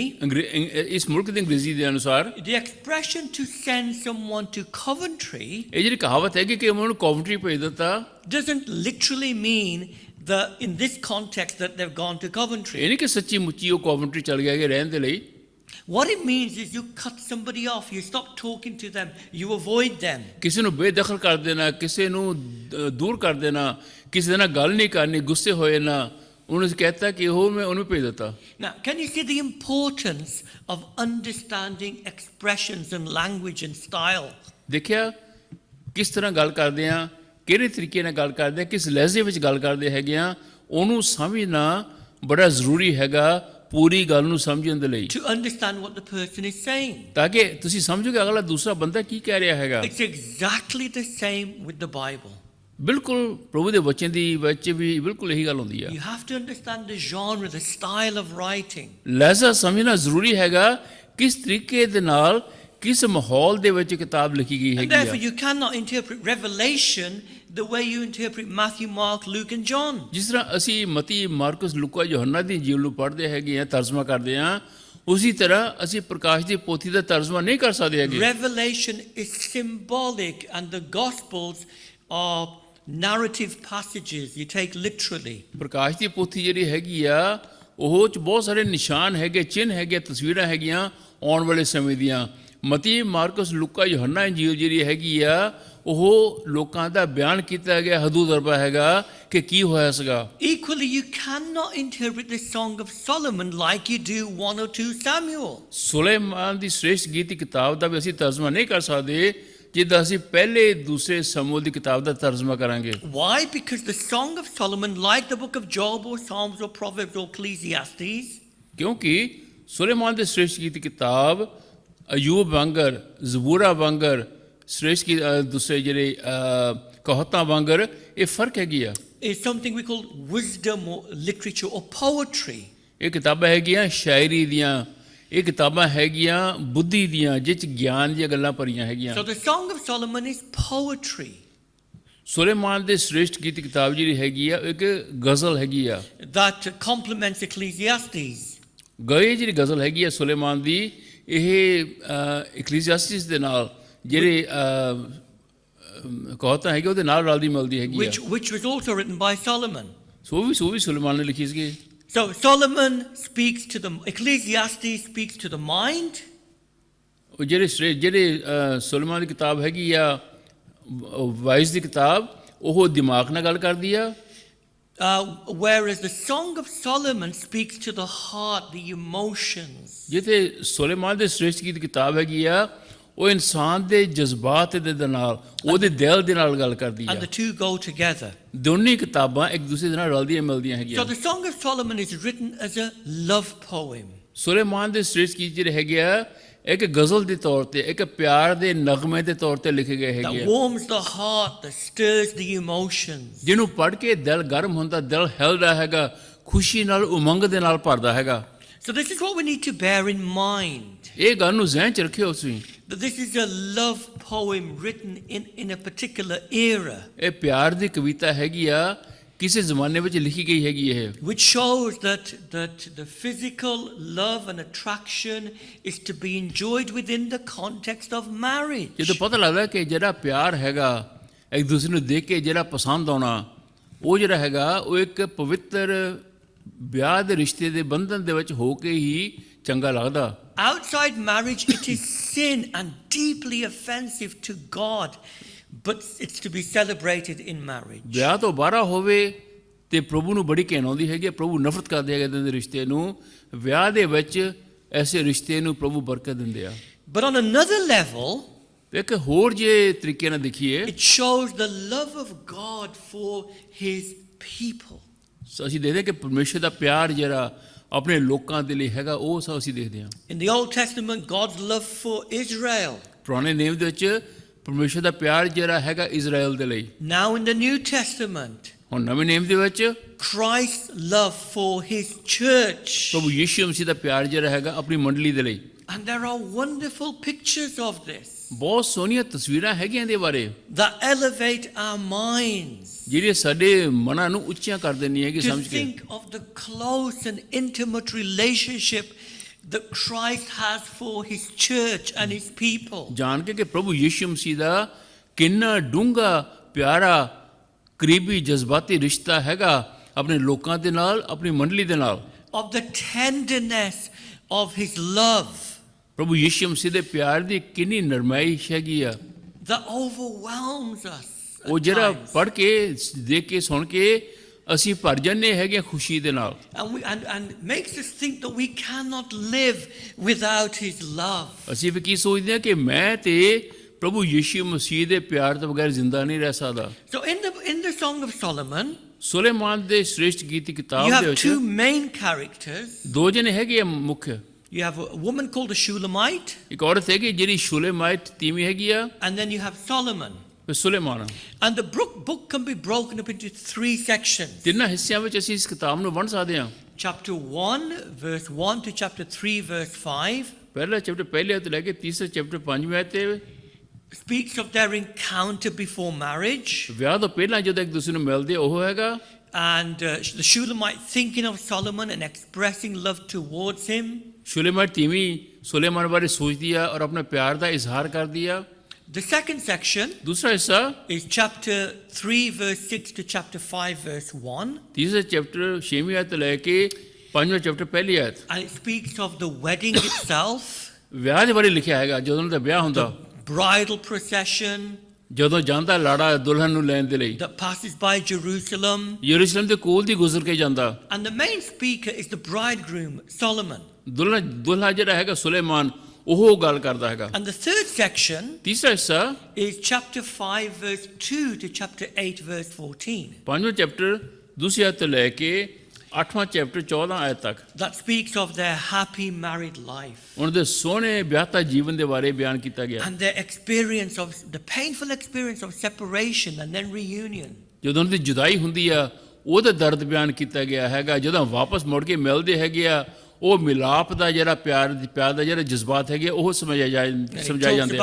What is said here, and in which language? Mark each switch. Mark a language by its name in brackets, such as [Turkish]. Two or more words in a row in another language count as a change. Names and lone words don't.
[Punjabi] ਇਸ ਮੁਲਕ ਦੀ ਅੰਗਰੇਜ਼ੀ ਦੇ ਅਨੁਸਾਰ [English] the expression to send someone to Coventry [Punjabi] ਇਹ ਜਿਹੜੀ ਕਹਾਵਤ ਹੈਗੀ ਕਿ ਮੈਂ ਉਹਨੂੰ ਕੋਵੈਂਟਰੀ ਭੇਜ ਦਿੱਤਾ, [English] doesn't literally mean that in this context that they've gone to Coventry. [Punjabi] ਇਹ ਨਹੀਂ ਕਿ ਸੱਚੀ ਮੁੱਚੀ ਉਹ ਕੋਵੈਂਟਰੀ ਚਲ ਗਿਆ ਕਿ ਰਹਿਣ ਦੇ ਲਈ। [English] What it means is you cut somebody off, you stop talking to them, you avoid them. [Punjabi] ਕਿਸੇ ਨੂੰ ਬੇਦਖਲ ਕਰ ਦੇਣਾ, ਕਿਸੇ ਨੂੰ ਦੂਰ ਕਰ ਦੇਣਾ, ਕਿਸੇ ਨਾਲ ਗੱਲ ਨਹੀਂ ਕਰਨੀ, ਗੁੱਸੇ ਹੋਏ ਨਾ, ਉਹਨੂੰ ਕਹਿਤਾ ਕਿ ਉਹ ਮੈਂ ਉਹਨੂੰ ਭੇਜ ਦਿੱਤਾ। [English] Now, can you see the importance of understanding expressions and language and style? [Punjabi] ਦੇਖਿਆ ਕਿਸ ਤਰ੍ਹਾਂ ਗੱਲ ਕਰਦੇ ਆ, ਕਿਹੜੇ ਤਰੀਕੇ ਨਾਲ ਗੱਲ ਕਰਦੇ ਆ, ਕਿਸ ਲਹਿਜ਼ੇ ਵਿੱਚ ਗੱਲ ਕਰਦੇ ਹੈਗੇ ਆ, ਉਹਨੂੰ ਸਮਝਣਾ ਬੜਾ ਜ਼ਰੂਰੀ ਹੈਗਾ ਪੂਰੀ ਗੱਲ ਨੂੰ ਸਮਝਣ ਦੇ ਲਈ, [English] To understand what the person is saying. [Punjabi] ਤਾਂ ਕਿ ਤੁਸੀਂ ਸਮਝੋਗੇ ਅਗਲਾ ਦੂਸਰਾ ਬੰਦਾ ਕੀ ਕਹਿ ਰਿਹਾ ਹੈਗਾ। [English] It's exactly the same with the Bible. [Punjabi] ਬਿਲਕੁਲ ਪ੍ਰਭੂ ਦੇ ਵਚਨ ਦੀ ਵਿੱਚ ਵੀ ਬਿਲਕੁਲ ਇਹੀ ਗੱਲ ਹੁੰਦੀ ਆ। [English] You have to understand the genre, the style of writing. [Punjabi] ਲਹਿਜ਼ਾ ਸਮਝਣਾ ਜ਼ਰੂਰੀ ਹੈਗਾ, ਕਿਸ ਤਰੀਕੇ ਦੇ ਨਾਲ, ਕਿਸ ਮਾਹੌਲ ਦੇ ਵਿੱਚ ਕਿਤਾਬ ਲਿਖੀ ਗਈ And ਹੈਗੀ therefore ਆ। [English] you cannot interpret Revelation the way you interpret Matthew, Mark, Luke and John. [Punjabi] ਜਿਸ ਤਰ੍ਹਾਂ ਅਸੀਂ ਮਤੀ, ਮਾਰਕਸ, ਲੂਕਾ, ਯੋਹੰਨਾ ਦੀ ਇੰਜੀਲ ਨੂੰ ਪੜ੍ਹਦੇ ਹੈਗੇ ਆ, ਤਰਜਮਾ ਕਰਦੇ ਆ, ਉਸੇ ਤਰ੍ਹਾਂ ਅਸੀਂ ਪ੍ਰਕਾਸ਼ ਦੀ ਪੋਥੀ ਦਾ ਤਰਜਮਾ ਨਹੀਂ ਕਰ ਸਕਦੇ ਹੈਗੇ। [English] Revelation is symbolic, and the Gospels are narrative passages you take literally. [Punjabi] ਪ੍ਰਕਾਸ਼ ਦੀ ਪੋਥੀ ਜਿਹੜੀ ਹੈਗੀ ਆ ਉਹ 'ਚ ਬਹੁਤ ਸਾਰੇ ਨਿਸ਼ਾਨ ਹੈਗੇ, ਚਿੰਨ੍ਹ ਹੈਗੇ, ਤਸਵੀਰਾਂ ਹੈਗੀਆਂ ਆਉਣ ਵਾਲੇ ਸਮੇਂ ਦੀਆਂ। ਮਤੀ, ਮਾਰਕਸ, ਲੂਕਾ, ਯੋਹੰਨਾ ਇੰਜੀਲ ਜਿਹੜੀ ਹੈਗੀ ਆ ਉਹ ਲੋਕਾਂ ਦਾ ਬਿਆਨ ਕੀਤਾ ਗਿਆ ਹਦੂਦਰਬਾ ਹੈਗਾ ਕਿ ਕੀ ਹੋਇਆ ਸੀਗਾ। [English] Equally, you cannot interpret the Song of Solomon like you do 1 or 2 Samuel. [Punjabi] ਸੁਲੇਮਾਨ ਦੀ ਸ੍ਰੇਸ਼ਟ ਗੀਤ ਦੀ ਕਿਤਾਬ ਦਾ ਵੀ ਅਸੀਂ ਤਰਜਮਾ ਨਹੀਂ ਕਰ ਸਕਦੇ ਜਿੱਦਾਂ ਅਸੀਂ ਪਹਿਲੇ ਦੂਸਰੇ ਸਮੂਏਲ ਦੀ ਕਿਤਾਬ ਦਾ ਤਰਜਮਾ ਕਰਾਂਗੇ। [English] Why? Because the Song of Solomon, like the book of Job or Psalms or Proverbs or Ecclesiastes, [Punjabi] ਕਿਉਂਕਿ ਸੁਲੇਮਾਨ ਦੇ ਸ੍ਰੇਸ਼ਟ ਗੀਤ ਦੀ ਕਿਤਾਬ ਅਯੂਬ ਵਾਂਗਰ, ਜ਼ਬੂਰਾ ਵਾਂਗਰ, ਸ੍ਰੇਸ਼ਟ ਕੀ ਦੂਸਰੇ ਜਿਹੜੇ ਕਹਾਵਤਾਂ ਵਾਂਗਰ ਇਹ ਫਰਕ ਹੈਗੀ ਆ। [English] is something we call wisdom or literature or poetry. [Punjabi] ਇਹ ਕਿਤਾਬਾਂ ਹੈਗੀਆਂ ਸ਼ਾਇਰੀ ਦੀਆਂ, ਇਹ ਕਿਤਾਬਾਂ ਹੈਗੀਆਂ ਬੁੱਧੀ ਦੀਆਂ, ਜਿਹ 'ਚ ਗਿਆਨ ਦੀਆਂ ਗੱਲਾਂ ਭਰੀਆਂ ਹੈਗੀਆਂ। [English] So the Song of Solomon is poetry [Punjabi] ਸੁਲੇਮਾਨ ਦੇ ਸ੍ਰੇਸ਼ਟ ਗੀਤ ਦੀ ਕਿਤਾਬ ਜਿਹੜੀ ਹੈਗੀ ਆ ਇੱਕ ਗਜ਼ਲ ਹੈਗੀ ਆ। [English] that complements Ecclesiastes. [Punjabi] ਗਏ ਜਿਹੜੀ ਗਜ਼ਲ ਹੈਗੀ ਆ ਸੁਲੇਮਾਨ ਦੀ, ਇਹ ਇਕਲੀਸੀਆਸਟਿਸ ਦੇ ਨਾਲ ਜਿਹੜੇ ਕਹਾਵਤਾਂ ਹੈਗੀ ਉਹਦੇ ਨਾਲ ਰਲਦੀ ਮਿਲਦੀ ਹੈਗੀ ਆ। [English] Which was also written by Solomon. [Punjabi] ਸੋ ਵੀ ਸੁਲੇਮਾਨ ਨੇ ਲਿਖੀ ਸੀਗੀ। [English] So Solomon speaks to the, Ecclesiastes speaks to the mind. [Punjabi] ਉਹ ਜਿਹੜੇ ਸੁਲੇਮਾਨ ਦੀ ਕਿਤਾਬ ਹੈਗੀ ਆ ਵਾਈਸ ਦੀ ਕਿਤਾਬ, ਉਹ ਦਿਮਾਗ ਨਾਲ ਗੱਲ ਕਰਦੀ ਆ। [English] Whereas the Song of Solomon speaks to the heart, the emotions. [Punjabi] ਜਿੱਥੇ ਸੁਲੇਮਾਨ ਦੇ ਸ੍ਰੇਸ਼ਟ ਗੀਤ ਕਿਤਾਬ ਹੈਗੀ ਆ ਉਹ ਇਨਸਾਨ ਦੇ ਜਜ਼ਬਾਤ ਦੇ ਨਾਲ, ਉਹਦੇ ਦਿਲ ਦੇ ਨਾਲ ਗੱਲ ਕਰਦੀ ਆ। [English] And the two go together. [Punjabi] ਦੋਨੇ ਕਿਤਾਬਾਂ ਇੱਕ ਦੂਸਰੇ ਦੇ ਨਾਲ ਰਲਦੀਆਂ ਮਿਲਦੀਆਂ So ਹੈਗੀਆਂ। [English] the Song of Solomon is written as a love poem. [Punjabi] ਸੁਲੇਮਾਨ ਦੇ ਸ੍ਰੇਸ਼ਟ ਗੀਤ ਜਿਹੜੇ ਹੈਗੇ ਆ ਇੱਕ ਗਜ਼ਲ ਦੇ ਤੌਰ ਤੇ, ਇੱਕ ਪਿਆਰ ਦੇ ਨਗਮੇ ਦੇ ਤੌਰ ਤੇ ਲਿਖੇ ਗਏ ਹੈਗੇ That ਆ, [English] warms the heart, that stirs the emotions. [Punjabi] ਜਿਹਨੂੰ ਪੜ੍ਹ ਕੇ ਦਿਲ ਗਰਮ ਹੁੰਦਾ, ਦਿਲ ਹਿਲਦਾ ਹੈਗਾ, ਖੁਸ਼ੀ ਨਾਲ, ਉਮੰਗ ਦੇ ਨਾਲ ਭਰਦਾ ਹੈਗਾ। [English] So this is what we need to bear in mind. [Punjabi] ਇਹ ਗੱਲ ਨੂੰ ਜ਼ਿਹਨ 'ਚ ਰੱਖਿਓ ਤੁਸੀਂ। [English] That this is a love poem written in a particular era. [Punjabi] ਇਹ ਪਿਆਰ ਦੀ ਕਵਿਤਾ ਹੈਗੀ ਆ, ਕਿਸੇ ਜ਼ਮਾਨੇ ਵਿੱਚ ਲਿਖੀ ਗਈ ਹੈਗੀ ਇਹ। [English] Which shows that the physical love and attraction is to be enjoyed within the context of marriage. [Punjabi] ਜਦੋਂ ਪਤਾ ਲੱਗਦਾ ਕਿ ਜਿਹੜਾ ਪਿਆਰ ਹੈਗਾ ਇੱਕ ਦੂਸਰੇ ਨੂੰ ਦੇਖ ਕੇ ਜਿਹੜਾ ਪਸੰਦ ਆਉਣਾ, ਉਹ ਜਿਹੜਾ ਹੈਗਾ ਉਹ ਇੱਕ ਪਵਿੱਤਰ ਵਿਆਹ ਦੇ ਰਿਸ਼ਤੇ ਦੇ ਬੰਧਨ ਦੇ ਵਿੱਚ ਹੋ ਕੇ ਹੀ ਚੰਗਾ ਲੱਗਦਾ। [English] Outside marriage, it is sin and deeply offensive to God, but it's to be celebrated in marriage. [Punjabi] ਵਿਆਹ ਤੋਂ ਬਾਹਰ ਹੋਵੇ ਤੇ ਪ੍ਰਭੂ ਨੂੰ ਬੜੀ ਘਿਣ ਆਉਂਦੀ ਹੈਗੀ, ਪ੍ਰਭੂ ਨਫ਼ਰਤ ਕਰਦੇ ਹੈਗੇ ਇਹਦੇ ਰਿਸ਼ਤੇ ਨੂੰ। ਵਿਆਹ ਦੇ ਵਿੱਚ ਐਸੇ ਰਿਸ਼ਤੇ ਨੂੰ ਪ੍ਰਭੂ ਬਰਕਤ ਦਿੰਦੇ ਆ। [English] But on another level, [Punjabi] ਇੱਕ ਹੋਰ ਜੇ ਤਰੀਕੇ ਨਾਲ ਦੇਖੀਏ, [English] it shows the love of God for his people. [Punjabi] ਅਸੀਂ ਦੇਖਦੇ ਕਿ ਪਰਮੇਸ਼ਰ ਦਾ ਪਿਆਰ ਜਿਹੜਾ ਆਪਣੇ ਲੋਕਾਂ ਦੇ ਲਈ ਹੈਗਾ ਉਹ ਸਭ ਅਸੀਂ ਦੇਖਦੇ ਹਾਂ। [English] In the Old Testament, God's love for Israel. [Punjabi] ਪੁਰਾਣੇ ਨੇਮ ਦੇ ਵਿੱਚ ਪਰਮੇਸ਼ਰ ਦਾ ਪਿਆਰ ਜਿਹੜਾ ਹੈਗਾ ਇਜ਼ਰਾਈਲ ਦੇ ਲਈ। [English] Now in the New Testament, [Punjabi] ਹੁਣ ਨਵੇਂ ਨੇਮ ਦੇ ਵਿੱਚ [English] Christ's love for his church. [Punjabi] ਪ੍ਰਭੂ ਯਿਸੂ ਮਸੀਹ ਦਾ ਪਿਆਰ ਜਿਹੜਾ ਹੈਗਾ ਆਪਣੀ ਮੰਡਲੀ ਦੇ ਲਈ। [English] And there are wonderful pictures of this [Punjabi] ਬਹੁਤ ਸੋਹਣੀਆਂ ਤਸਵੀਰਾਂ ਹੈਗੀਆਂ ਇਹਦੇ ਬਾਰੇ [English] that elevate our minds [Punjabi] ਜਿਹੜੀਆਂ ਸਾਡੇ ਮਨਾਂ ਨੂੰ ਉੱਚੀਆਂ ਕਰ ਦਿੰਦੀਆਂ ਹੈਗੀ to ਸਮਝ ਕੇ। [English] think of the close and intimate relationship that Christ has for his church and his people. [Punjabi] ਜਾਣ ਕੇ ਕਿ ਪ੍ਰਭੂ ਯਿਸੂ ਮਸੀਹ ਦਾ ਕਿੰਨਾ ਡੂੰਘਾ ਪਿਆਰਾ ਕਰੀਬੀ ਜਜ਼ਬਾਤੀ ਰਿਸ਼ਤਾ ਹੈਗਾ ਆਪਣੇ ਲੋਕਾਂ ਦੇ ਨਾਲ, ਆਪਣੀ ਮੰਡਲੀ ਦੇ ਨਾਲ। [English] Of the tenderness of his love [Punjabi] ਪ੍ਰਭੂ ਯਿਸੂ ਮਸੀਹ ਦੇ ਪਿਆਰ ਦੀ ਕਿੰਨੀ ਨਰਮਾਇਸ਼ ਹੈਗੀ ਆ, [English] that overwhelms us. at [Punjabi] ਉਹ ਜਿਹੜਾ times. ਪੜ੍ਹ ਕੇ, ਦੇਖ ਕੇ, ਸੁਣ ਕੇ ਅਸੀਂ ਭਰ ਜਾਂਦੇ ਹੈਗੇ ਖੁਸ਼ੀ ਦੇ ਨਾਲ। [English] And makes us think that we cannot live without his love. [Punjabi] ਅਸੀਂ ਵੀ ਕੀ ਸੋਚਦੇ ਹਾਂ ਕਿ ਮੈਂ ਤੇ ਪ੍ਰਭੂ ਯਿਸੂ ਮਸੀਹ ਦੇ ਪਿਆਰ ਤੋਂ ਬਗੈਰ ਜ਼ਿੰਦਾ ਨਹੀਂ ਰਹਿ ਸਕਦਾ। [English] So in the Song of Solomon, [Punjabi] ਸੁਲੇਮਾਨ ਦੇ ਸ੍ਰੇਸ਼ਟ ਗੀਤ ਦੀ you ਕਿਤਾਬ ਦੇ have ਵਿੱਚ [English] two main characters. [Punjabi] ਦੋ ਜਣੇ ਹੈਗੇ ਆ ਮੁੱਖ। [English] You have a woman called the Shulamite, [Punjabi] ਇੱਕ ਔਰਤ ਹੈਗੀ ਜਿਹੜੀ ਸ਼ੁਲੇਮਾਈਟ ਤੀਵੀਂ ਹੈਗੀ ਆ, [English] and then you have Solomon. [Punjabi] ਤੇ ਸੁਲੇਮਾਨ। [English] And the book can be broken up into 3 sections. [Punjabi] ਤਿੰਨਾਂ ਹਿੱਸਿਆਂ ਵਿੱਚ ਅਸੀਂ ਇਸ ਕਿਤਾਬ ਨੂੰ ਵੰਡ ਸਕਦੇ ਹਾਂ। [English] Chapter 1, verse 1 to chapter 3, verse 5 [Punjabi] ਪਹਿਲਾ ਚੈਪਟਰ ਪਹਿਲੇ ਤੋਂ ਲੈ ਕੇ ਤੀਸਰੇ ਚੈਪਟਰ 5ਵੇਂ ਤੇ [English] speaks of their encounter before marriage. [Punjabi] ਵਿਆਹ ਤੋਂ ਪਹਿਲਾਂ ਜਦੋਂ ਇੱਕ ਦੂਸਰੇ ਨੂੰ ਮਿਲਦੇ ਉਹ ਹੈਗਾ। [English] And the Shulamite thinking of Solomon and expressing love towards him. [Punjabi] ਸੁਲੇਮਾਨ ਧੀਮੀ ਸੁਲੇਮਾਨ ਬਾਰੇ ਸੋਚਦੀ ਆ ਔਰ ਆਪਣੇ ਪਿਆਰ ਦਾ ਇਜ਼ਹਾਰ ਕਰਦੀ ਆ। [English] The second section [Punjabi] ਦੂਸਰਾ ਹਿੱਸਾ [English] is chapter 3, verse 6 to chapter 5, verse 1. [Punjabi] ਤੀਸਰੇ ਚੈਪਟਰ 6ਵੀਂ ਆਇਤ ਤੋਂ ਲੈ ਕੇ 5ਵਾਂ ਚੈਪਟਰ ਪਹਿਲੀ ਆਇਤ। [English] And it speaks of the wedding itself, [Punjabi] ਵਿਆਹ ਦੇ ਬਾਰੇ ਲਿਖਿਆ ਹੈਗਾ, ਜਦੋਂ ਉਹਨਾਂ ਦਾ ਵਿਆਹ ਹੁੰਦਾ, [English] bridal procession [Punjabi] ਜਦੋਂ ਜਾਂਦਾ ਲਾੜਾ ਦੁਲਹਨ ਨੂੰ ਲੈਣ ਦੇ ਲਈ [English] that passes by Jerusalem. [Punjabi] ਯਰੂਸ਼ਲਮ ਦੇ ਕੋਲ ਦੀ ਗੁਜ਼ਰ ਕੇ ਜਾਂਦਾ। [English] And the main speaker is the bridegroom, Solomon. [Punjabi] ਦੁਲਹਾ ਜਿਹੜਾ ਹੈਗਾ ਸੁਲੇਮਾਨ, ਉਹ ਗੱਲ ਕਰਦਾ ਹੈਗਾ। [English] And the third section [Punjabi] ਤੀਸਰਾ ਹਿੱਸਾ [English] is chapter 5, verse 2 to chapter 8, verse 14. [Punjabi] 5ਵਾਂ ਚੈਪਟਰ ਦੂਸਰੀ ਆਇਤ ਤੋਂ ਲੈ ਕੇ 8ਵਾਂ ਚੈਪਟਰ 14 ਆਇਤ ਤੱਕ [English] That speaks of their happy married life [Punjabi] ਉਹਨਾਂ ਦੇ ਸੋਹਣੇ ਵਿਆਹਤਾ ਜੀਵਨ ਦੇ ਬਾਰੇ ਬਿਆਨ ਕੀਤਾ ਗਿਆ। [English] and their experience of the painful experience of separation and then reunion. [Punjabi] ਜਦੋਂ ਉਹਨਾਂ ਦੀ ਜੁਦਾਈ ਹੁੰਦੀ ਆ ਉਹਦਾ ਦਰਦ ਬਿਆਨ ਕੀਤਾ ਗਿਆ ਹੈਗਾ, ਜਦੋਂ ਵਾਪਸ ਮੁੜ ਕੇ ਮਿਲਦੇ ਹੈਗੇ ਆ ਉਹ ਮਿਲਾਪ ਦਾ ਜਿਹੜਾ ਪਿਆਰ ਦਾ ਜਿਹੜਾ ਜਜ਼ਬਾਤ ਹੈਗੇ ਉਹ ਸਮਝਾਏ [English] It talks [Punjabi] ਜਾਂਦੇ ਆ।